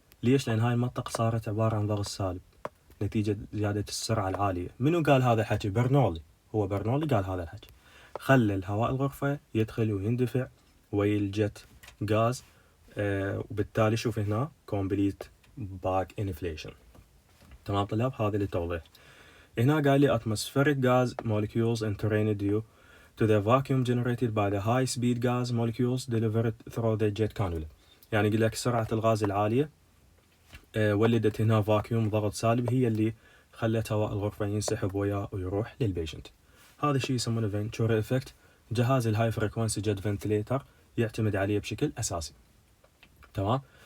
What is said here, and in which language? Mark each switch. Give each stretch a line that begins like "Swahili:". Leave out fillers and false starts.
Arabic: ليش؟ لأن هاي المنطقة صارت عبارة عن ضغط سالب نتيجة زيادة السرعة العالية. منو قال هذا الحكي؟ برنولي. هو برنولي قال هذا الحكي، خلى الهواء الغرفة يدخل ويندفع ويا الجت غاز. وبالتالي شوف هنا
English: complete bag inflation.
Arabic: تمام طلاب، هذا للتوضيح. هنا قال لي
English: atmospheric gas molecules enter due to the vacuum generated by the high speed gas molecules delivered through the jet cannula.
Arabic: يعني يقول لك سرعة الغاز العالية ولدت هنا فاكيوم ضغط سالب، هي اللي خلت هواء الغرفة ينسحب وياه ويروح للبيشنت. هذا الشيء يسمونه فنتوري افكت. جهاز الهاي فريكونسي جيت فنتليتر يعتمد عليه بشكل اساسي، تمام.